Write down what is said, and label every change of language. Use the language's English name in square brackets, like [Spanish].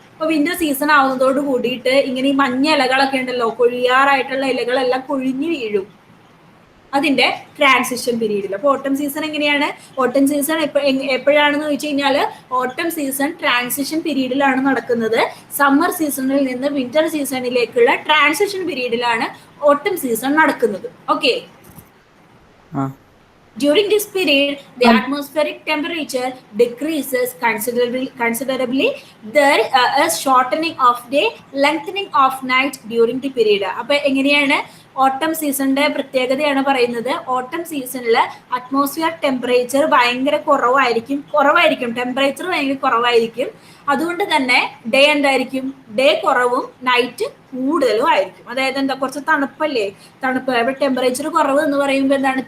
[Malayalam] ഇപ്പൊ winter season ആവുന്നതോട് കൂടിയിട്ട് ഇങ്ങനെ ഈ മഞ്ഞ ഇലകളൊക്കെ ഉണ്ടല്ലോ, കൊഴിയാറായിട്ടുള്ള ഇലകളെല്ലാം കൊഴിഞ്ഞു വീഴും അതിന്റെ ട്രാൻസിഷൻ പീരീഡിൽ. അപ്പൊ ഓട്ടം സീസൺ എങ്ങനെയാണ്? ഓട്ടം സീസൺ എപ്പോഴാണെന്ന് ചോദിച്ചു കഴിഞ്ഞാൽ ഓട്ടം സീസൺ ട്രാൻസിഷൻ പീരീഡിലാണ് നടക്കുന്നത്. സമ്മർ സീസണിൽ നിന്ന് വിന്റർ സീസണിലേക്കുള്ള ട്രാൻസിഷൻ പീരീഡിലാണ് ഓട്ടം സീസൺ നടക്കുന്നത്. Okay. [English] During this period, the atmospheric temperature decreases considerably. There is shortening of day, lengthening of night during the period. [Malayalam] അപ്പോൾ എങ്ങനെയാണ് ഓട്ടം സീസണിന്റെ പ്രത്യേകതയാണ് പറയുന്നത്. ഓട്ടം സീസണിൽ അറ്റ്മോസ്ഫിയർ ടെമ്പറേച്ചർ ഭയങ്കര കുറവായിരിക്കും, ടെമ്പറേച്ചർ ഭയങ്കര കുറവായിരിക്കും. അതുകൊണ്ട് തന്നെ ഡേ എന്തായിരിക്കും? ഡേ കുറവും നൈറ്റ് കൂടുതലും ആയിരിക്കും. അതായത് എന്താ, കുറച്ച് തണുപ്പല്ലേ, തണുപ്പ്. അവിടെ ടെമ്പറേച്ചർ കുറവ് എന്ന് പറയുമ്പോൾ എന്താണ്?